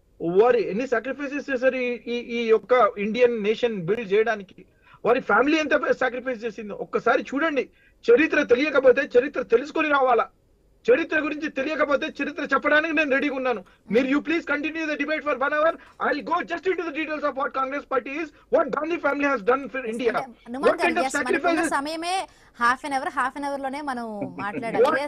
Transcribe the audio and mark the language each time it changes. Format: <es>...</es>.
<te>వారు ఎన్ని సాక్రిఫైసెస్ చేశారు ఈ యొక్క ఇండియన్ నేషన్ బిల్డ్ చేయడానికి? వారి ఫ్యామిలీ ఎంత సాక్రిఫైస్ చేసిందో ఒక్కసారి చూడండి. చరిత్ర తెలియకపోతే చరిత్ర తెలుసుకొని రావాలా. చరిత్ర గురించి తెలియకపోతే చరిత్ర చెప్పడానికి నేను రెడీగా ఉన్నాను. మీరు</te> <en>You please continue the debate for 1 hour. I'll go just into the details of what Congress party is, what Gandhi family has done for India. What kind of sacrifices?</en> <te>సమయమే హాఫ్ అన్ అవర్ లోనే మనం మాట్లాడాలి.</te>